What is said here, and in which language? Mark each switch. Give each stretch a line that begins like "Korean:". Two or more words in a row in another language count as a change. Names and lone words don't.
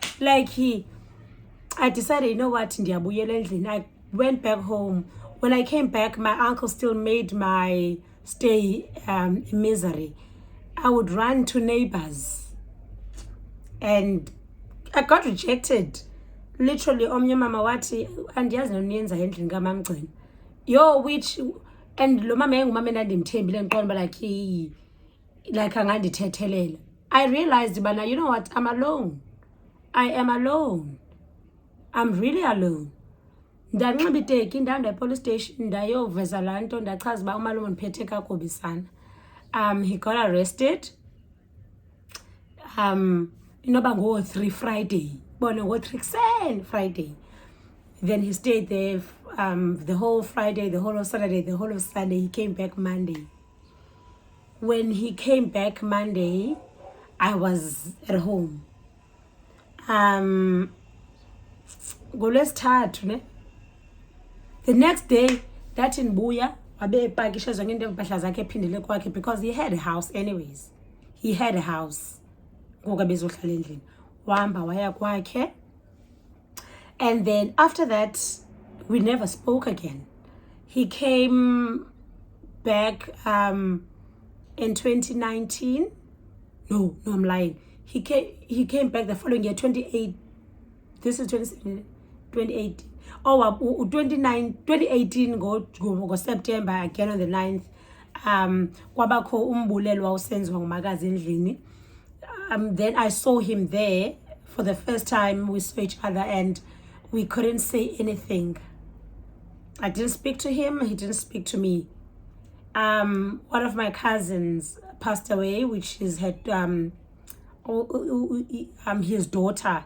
English: I decided, you know what, I went back home. When I came back, my uncle still made my stay misery. I would run to neighbors, and I got rejected. Literally,
Xhosa: omnye mama wati andiyazi noniyenza endlini kaMamgcini. Yo,
English: which, and
Xhosa: lo mama engumama endandimthembile ngiqonda like angandithethelele.
English: I realized, but now, you know what, I'm alone. I am alone. I'm really alone.
Xhosa: Ndanxiba iteki ndahamba epolice station ndayoveza laa nto ndachaza uba umalume ndiphethe kakubi sana.
English: He got arrested.
Xhosa: Inoba ngo-3 Friday. Bona ngo-3 kuseni Friday.
English: Then he stayed there the whole Friday, the whole of Saturday, the whole of Sunday. He came back Monday. When he came back Monday, I was at home.
Xhosa: NgoLwesithathu ne.
English: The next day, that in Buya,
Xhosa: wabepakisha zonke into empahla zakhe ephindele kwakhe,
English: because he had a house anyways. He had a house.
Xhosa: Ngoku bezohlala endlini. Wahamba waya kwakhe.
English: And then after that, we never spoke again. He came back in 2019. No, I'm lying. He came back the following year, 28. This is 2018. Oh, 2018 go September again on the 9th.
Xhosa: Kwabakho umbulelo wawusenziwa ngumakazi endlini.
English: then I saw him there for the first time. We saw each other and we couldn't say anything. I didn't speak to him, he didn't speak to me. One of my cousins passed away, which is his daughter.